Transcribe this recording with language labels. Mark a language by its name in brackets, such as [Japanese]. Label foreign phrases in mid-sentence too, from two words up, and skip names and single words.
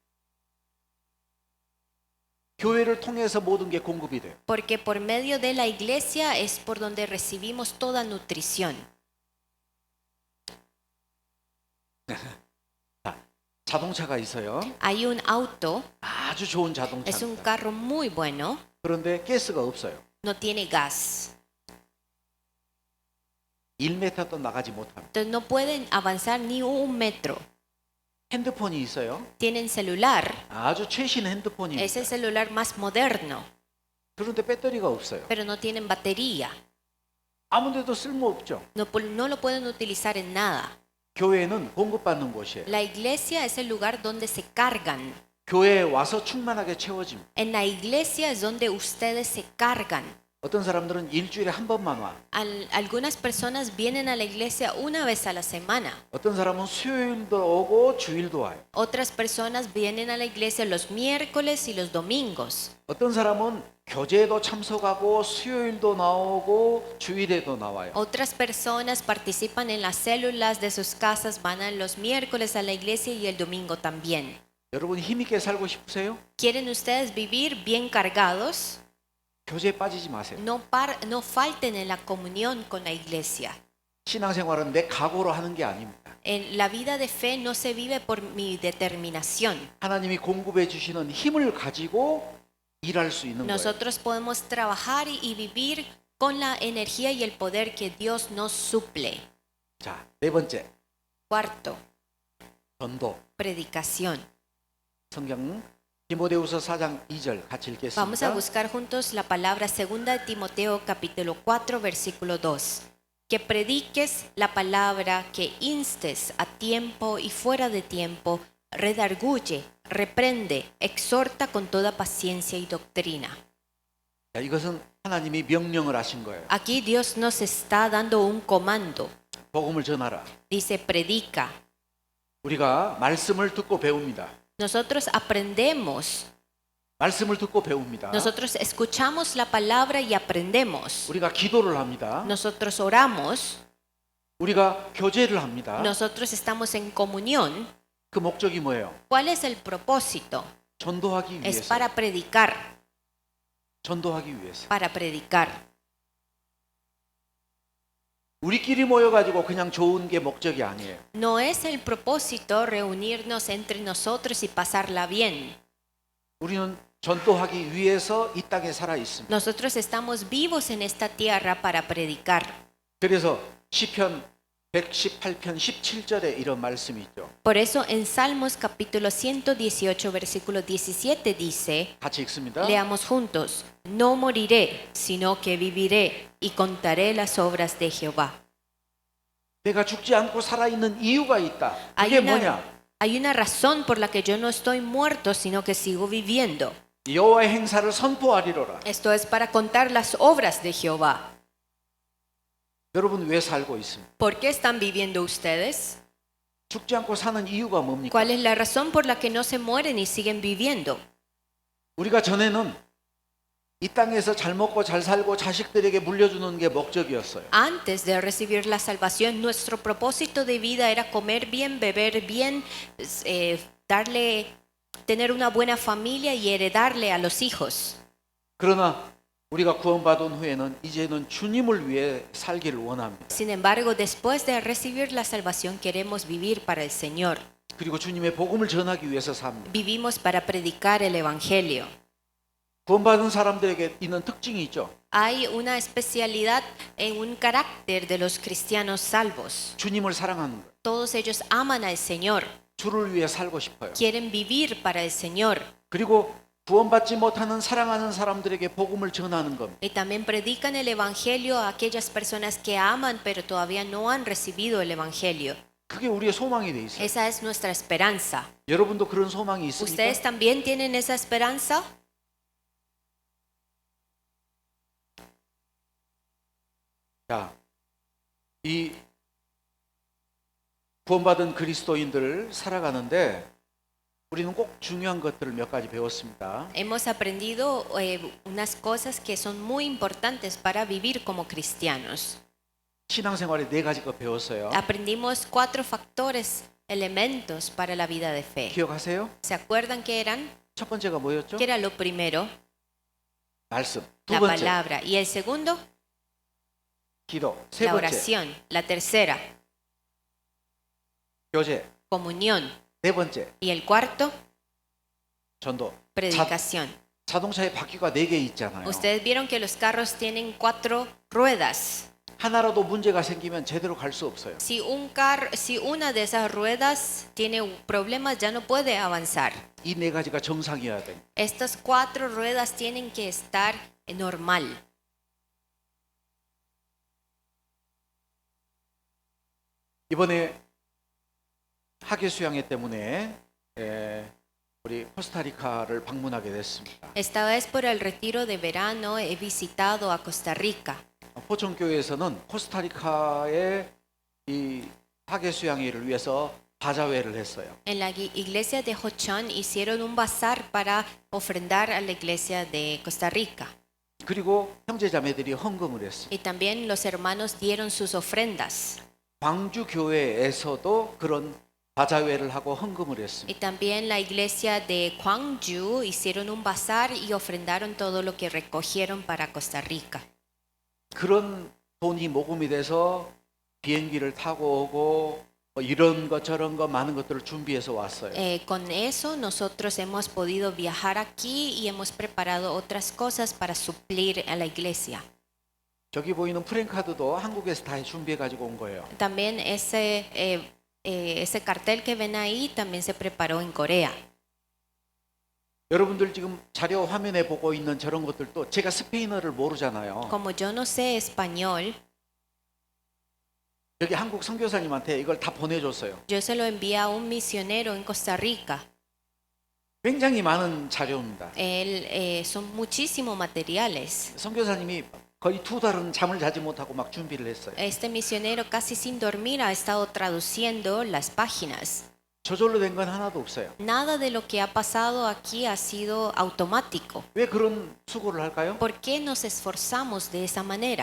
[Korean] 교회를 통해서 모든 게 공급이 돼요. [Spanish] Porque por medio de la iglesia es por donde recibimos toda nutrición. [Korean] 자동차가 있어요. [Spanish] Hay un auto, [Korean] 아주 좋은 [Spanish] es un [Korean] 자동차입니다. [Spanish] carro muy bueno, [Korean] 그런데 가스가 없어요. [Spanish] no tiene gas. [Korean] 1m도 나가지 못합니다. [Spanish] Entonces no pueden avanzar ni un metro. [Korean] 핸드폰이 있어요. [Spanish] Tienen celular, [Korean] 아주 최신 [Spanish] es el [Korean] 핸드폰입니다. [Spanish] celular más moderno, [Korean] 그런데 배터리가 없어요. [Spanish] pero no tienen batería. [Korean] 아무데도 쓸모없죠. [Spanish] No lo pueden utilizar en nada. [Korean] 교회는 공급받는 곳이에요. [Spanish] La iglesia es el lugar donde se cargan. [Korean] 교회에 와서 충만하게 채워집니다. [Spanish] En la iglesia es donde ustedes se cargan. [Korean] 어떤 사람들은 일주일에 한 번만 와. [Spanish] Algunas personas vienen a la iglesia una vez a la semana. [Korean] 어떤 사람은 수요일도 오고 주일도 와요. [Spanish] Otras personas vienen a la iglesia los miércoles y los domingos. [Korean] 어떤 사람은 교제도 참석하고 수요일도 나오고 주일에도 나와요. [Spanish] Otras personas participan en las células de sus casas, van a los miércoles a la iglesia y el domingo también. [Korean] 여러분 힘있게 살고 싶으세요? [Spanish] ¿Quieren ustedes vivir bien cargados? [Korean] 교제에 빠지지 마세요. [Spanish] No falten en la comunión con la iglesia. [Korean] 신앙생활은 내 각오로 하는 게 아닙니다. [Spanish] La vida de fe no se vive por mi determinación. [Korean] 하나님이 공급해 주시는 힘을 가지고 일할 수 있는 거예요. [Spanish] Nosotros podemos trabajar y vivir con la energía y el poder que Dios nos suple. [Korean] 자, 네 번째. [Spanish] Cuarto, [Korean] 전도. [Spanish] predicación. [Korean] 성경 디모데후서 4장 2절 같이 [Spanish] Vamos a [Korean] 읽겠습니다. [Spanish] buscar juntos la palabra 2 de Timoteo capítulo 4 versículo 2. Que prediques la palabra, que instes a tiempo y fuera de tiempo, redarguye, reprende, exhorta con toda paciencia y doctrina. [Korean] 자, 이것은 하나님이 명령을 하신 거예요. [Spanish] Aquí Dios nos está dando un comando. [Korean] 복음을 전하라. [Spanish] Dice, predica. [Korean] 우리가 말씀을 듣고 배웁니다. [Spanish] Nosotros aprendemos, [Korean] 말씀을 듣고 배웁니다. [Spanish] nosotros escuchamos la palabra y aprendemos. [Korean] 우리가 기도를 합니다. [Spanish] Nosotros oramos, [Korean] 우리가 교제를 합니다. [Spanish] nosotros estamos en comunión. [Korean] 그 목적이 뭐예요? [Spanish] ¿Cuál es el propósito? [Korean] 전도하기 [Spanish] Es [Korean] 위해서. [Spanish] para predicar, [Korean] 전도하기 위해서. [Spanish] para predicar. [Korean] 우리끼리 모여가지고 그냥 좋은 게 목적이 아니에요. [Spanish] No es el propósito reunirnos entre nosotros y pasarla bien. [Korean] 우리는 전도하기 위해서 이 땅에 살아 있습니다. [Spanish] Nosotros estamos vivos en esta tierra para predicar. [Korean] 그래서 시편 118편 17절에 이런 말씀이 있죠. [Spanish] Por eso en Salmos capítulo 118 versículo 17 dice, [Korean] 같이 읽습니다. [Spanish] leamos juntos, no moriré, sino que viviré y contaré las obras de Jehová. [Korean] 내가 죽지 않고 살아있는 이유가 있다. [Spanish] Hay [Korean] 그게 뭐냐? [Spanish] una razón por la que yo no estoy muerto, sino que sigo viviendo. [Korean] 여호와의 행사를 선포하리로라. [Spanish] Esto es para contar las obras de Jehová. [Korean] 여러분 왜 살고 있습니까? [Spanish] ¿Por qué están viviendo ustedes? [Korean] 죽지 않고 사는 이유가 뭡니까? [Spanish] ¿Cuál es la razón por la que no se mueren y siguen viviendo? [Korean] 우리가 전에는 이 땅에서 잘 먹고 잘 살고 자식들에게 물려주는 게 목적이었어요. [Spanish] Antes de recibir la salvación, nuestro propósito de vida era comer bien, beber bien, tener una buena familia y heredarle a los hijos. [Korean] 그러나 우리가 구원받은 후에는 이제는 주님을 위해 살기를 원합니다. [Spanish] Sin embargo, después de recibir la salvación, queremos vivir para el Señor. [Korean] 그리고 주님의 복음을 전하기 위해서 삽니다. [Spanish] Vivimos para predicar el Evangelio. [Korean] 구원받은 사람들에게 있는 특징이 있죠. [Spanish] Hay una especialidad en un carácter de los cristianos salvos. [Korean] 주님을 사랑하는 거예요. [Spanish] Todos ellos aman al Señor, [Korean] 주를 위해 살고 싶어요. [Spanish] quieren vivir para el Señor. [Korean] 그리고 구원받지 못하는 사랑하는 사람들에게 복음을 전하는 겁니다. [Spanish] Y también predican el Evangelio a aquellas personas que aman pero todavía no han recibido el Evangelio. [Korean] 그게 우리의 소망이 돼 있어요. [Spanish] Esa es nuestra esperanza. [Korean] 여러분도 그런 소망이 있습니까? [Spanish] ¿Ustedes también tienen esa esperanza? [Korean] 자, 이 구원받은 그리스도인들 살아가는데 우리는 꼭 중요한 것들을 몇 가지 배웠습니다. [Spanish] Hemos aprendido unas cosas que son muy importantes para vivir como cristianos. [Korean] 신앙생활에 네 가지 것 배웠어요. [Spanish] Aprendimos 4 factores, elementos para la vida de fe. [Korean] 기억하세요? [Spanish] ¿Se acuerdan qué eran? [Korean] 첫 번째가 뭐였죠? [Spanish] ¿Qué era lo primero? [Korean] 말씀. 두 [Spanish] La [Korean] 번째, [Spanish] palabra. Y el segundo, [Korean] 기도. 세 [Spanish] la [Korean] 번째, [Spanish] oración. La tercera, [Korean] 교제. [Spanish] comunión. [Korean] 네 번째, [Spanish] Y el cuarto, [Korean] 전도. [Spanish] predicación. [Korean] 자동차에 바퀴가 네 개 있잖아요. [Spanish] Ustedes vieron que los carros tienen 4 ruedas. [Korean] 하나라도 문제가 생기면 제대로 갈 수 없어요. [Spanish] Si una de esas ruedas tiene problemas, ya no puede avanzar. [Korean] 이 네 가지가 정상이어야 돼요. [Spanish] Estas 4 ruedas tienen que estar normal. [Korean] 이번에 학예 수양회 때문에 우리 코스타리카를 방문하게 됐습니다. [Spanish] Esta vez por el retiro de verano he visitado a Costa Rica. [Korean] 포천교회에서는 코스타리카의 이 학예 수양회를 위해서 바자회를 했어요. [Spanish] En la iglesia de Hochon hicieron un bazar para ofrendar a la iglesia de Costa Rica. [Korean] 그리고 형제자매들이 헌금을 했어요. [Spanish] Y también los hermanos dieron sus ofrendas. [Korean] 광주 교회에서도 그런 바자회를 하고 헌금을 했습니다. [Spanish] Y también la iglesia de Gwangju hicieron un bazar y ofrendaron todo lo que recogieron para Costa Rica. [Korean] 그런 돈이 모금이 돼서 비행기를 타고 오고 이런 것 저런 거 많은 것들을 준비해서 왔어요. [Spanish] Con eso nosotros hemos podido viajar aquí y hemos preparado otras cosas para suplir a la iglesia. [Korean] 저기 보이는 프랭카드도 한국에서 다 준비해 가지고 온 거예요. [Spanish] También ese cartel que ven ahí también se preparó en Corea. [Korean] 여러분들 지금 자료 화면에 보고 있는 저런 것들도 제가 스페인어를 모르잖아요. [Spanish] Como yo no sé español, [Korean] 여기 한국 선교사님한테 이걸 다 보내줬어요. [Spanish] yo se lo envié a un misionero en Costa Rica. [Korean] 굉장히 많은 자료입니다. [Spanish] Son muchísimos materiales. [Korean] 선교사님이 거의 2달은 잠을 자지 못하고 막 준비를 했어요. [Spanish] Este misionero casi sin dormir ha estado traduciendo las páginas. [Korean] 저절로 된 건 하나도 없어요. [Spanish] Nada de lo que ha pasado aquí ha sido automático. [Korean] 왜 그런 수고를 할까요? [Spanish] ¿Por qué nos esforzamos de esa manera?